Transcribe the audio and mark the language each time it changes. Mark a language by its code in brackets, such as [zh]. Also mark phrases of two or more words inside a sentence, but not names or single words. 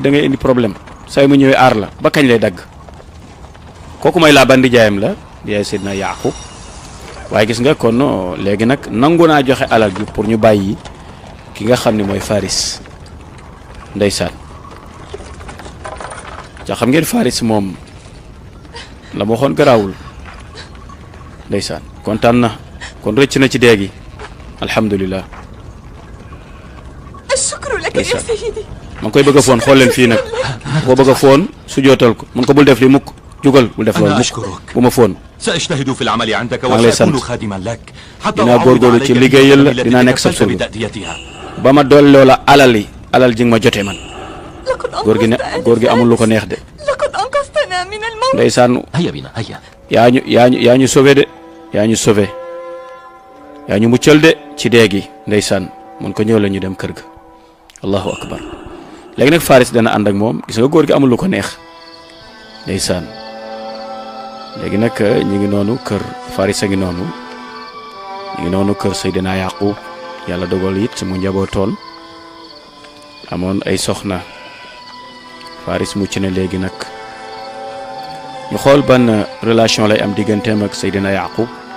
[wo] da ngay indi problème say mu ñëwee aar la ba kañ lay dagg kooku may Laabaan nijaayam la yaay Seydina Yaaqub waaye gis nga kon léegi nag nangu naa joxe alal bi pour ñu bàyyi ki nga xam ne mooy Faris ndeysaan ca xam ngeen Faris moom la ma waxoon garaawul ndeysaan kontaan na kon rëcc na ci déegi alhamdulilah. [ar] الشكر لك يا سيدي. [wo] ma ngi koy bëgg a foon xool leen fii nag boo bëgg a foon su jootal ko mun ko bul def li mukk jugal bul def loolu mukk bu ma foon. [ar] سأجتهد في العمل عندك [wo] maa ngi lay sant [ar] وسأكون خادما لك حتى [wo] dinaa góorgóorlu ci liggéeyal la dinaa nekk sab surga ba ma dolloo la alal ji nga ma jotee man. góor gi amul lu ko neex de. [ar] لقد أنقذتنا من الموت. [wo] ndeysaan [ar] هيا بنا هيا. [wo] yaa ñu sauvé de yaa ñu sauvé yaa ñu muccal de ci dee gi ndeysaan mun ko ñëw la ñu dem kër ga [ar] الله أكبر. [wo] léegi nag Faris dana ànd ak moom gis nga góor gi amul lu ko neex ndeysaan léegi nag ñu ngi noonu kër Faris a ngi noonu kër Seydina Yaqub yàlla dogal it mu njabootoon amoon ay soxna Faris mucc na léegi nag ñu xool ban relation lay am digganteem ak Seydina Yaqub